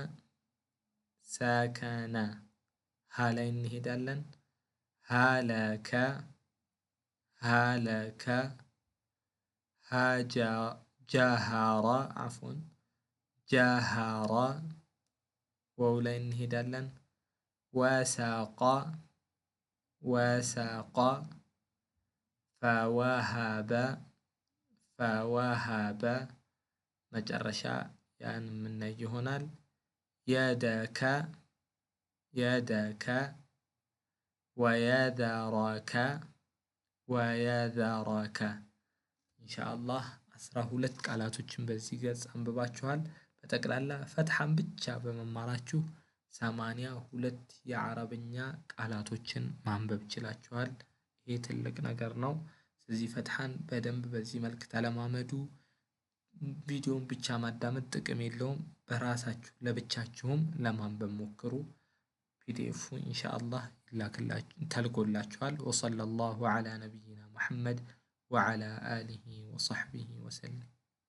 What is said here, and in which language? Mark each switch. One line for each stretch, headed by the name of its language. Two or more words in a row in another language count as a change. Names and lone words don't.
Arabic: سكن هلا እንሄዳለን هلك هلك جهر عفوا جهر واو
Amharic: ላይ እንሄዳለን
Arabic: وساق وساق فوهب فوهب
Amharic: መጨረሻ ያን የምናይ ይሆናል
Arabic: يدك يدك ويذرك ويذرك
Amharic: ኢንሻአላህ 12 ቃላቶችን በዚህ ገጽ አንብባችኋል። በጠቅላላ ፈትሐን ብቻ በመማራችሁ 82 የአረብኛ ቃላቶችን ማንበብ ይችላችኋል። ይሄ ትልቅ ነገር ነው። ስለዚህ ፈትሐን በደንብ በዚህ መልክ ተለማመዱ። ቪዲዮን ብቻ ማዳመጥ ጥቅም የለውም። በራሳችሁ ለብቻችሁም ለማንበብ ሞክሩ። ፒዲኤፉ ኢንሻአላህ ተልኮላችኋል።
Arabic: وصلى الله على نبينا محمد وعلى آله وصحبه وسلم።